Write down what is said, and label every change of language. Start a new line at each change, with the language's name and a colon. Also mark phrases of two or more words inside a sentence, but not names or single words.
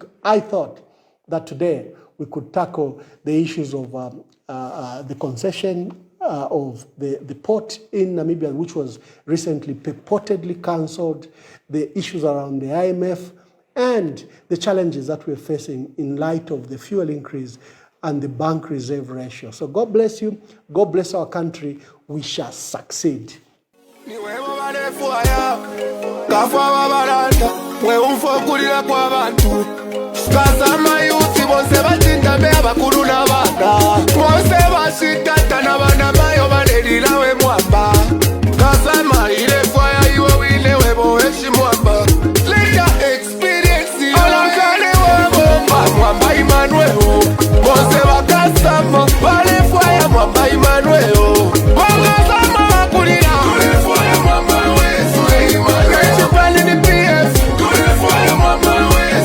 English: I thought that today we could tackle the issues of the concession of the port in Namibia, which was recently purportedly cancelled, the issues around the IMF, and the challenges that we're facing in light of the fuel increase and the bank reserve ratio. So God bless you. God bless our country. We shall succeed.
Bemba: Kasama yuti bonse batinda me abakulu n'abana bonse bashitata n'abana bayo banelila we mwamba kasama ile fire iwe wile webo eshi mwamba
English: later experience
Bemba: olakale wabo mwamba Emmanuel bonse bakasama bale fire mwamba Emmanuel wakasama bakulira tule fire mwamba wewe Emmanuel chipani ni PS tule fire mwamba wewe